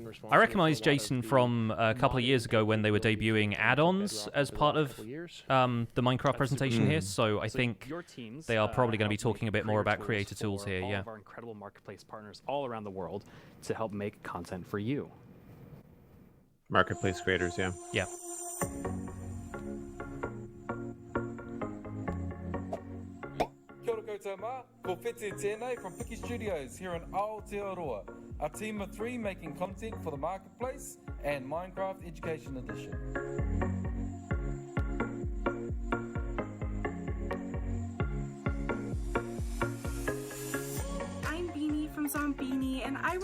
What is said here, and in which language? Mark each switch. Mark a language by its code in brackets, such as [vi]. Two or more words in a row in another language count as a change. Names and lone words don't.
[en] I recognize Jason from a couple of years ago when they were debuting add-ons as part of the Minecraft presentation here, so I think they are probably going to be talking a bit more about creator tools here, all of our incredible marketplace partners all around the world to help make content for you. Marketplace creators, yeah. Yeah. [mi] Kia ora koutou mā, ko Whete tēnei [en] from Piki Studios here in Aotearoa, a team of 3 making content for the Marketplace and Minecraft Education Edition. I'm Beanie from Zombini, and I run